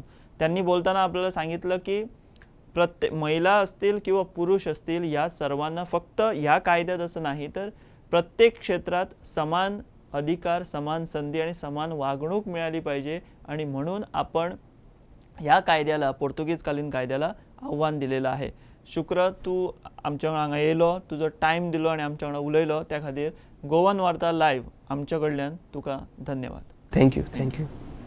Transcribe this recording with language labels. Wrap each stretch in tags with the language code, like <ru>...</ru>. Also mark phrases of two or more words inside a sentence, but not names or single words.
<mr>त्यांनी बोलताना आपल्याला सांगितलं की प्रत्येक महिला असतील किंवा पुरुष असतील या सर्वांना फक्त या कायद्यात असं नाही तर प्रत्येक क्षेत्रात समान अधिकार, समान संधी आणि समान वागणूक मिळाली पाहिजे. आणि म्हणून आपण या कायद्याला, पोर्तुगीजकालीन कायद्याला आव्हान दिलेलं आहे.</mr> <kok>शुक्र, तू आमच्या हांगा येयलो, तुजो टायम दिलो आणि आमच्या वांगडा उलयलो त्या खातीर गोवन वार्ता लायव्ह आमच्या कडल्यान तुका धन्यवाद. थँक्यू.</kok>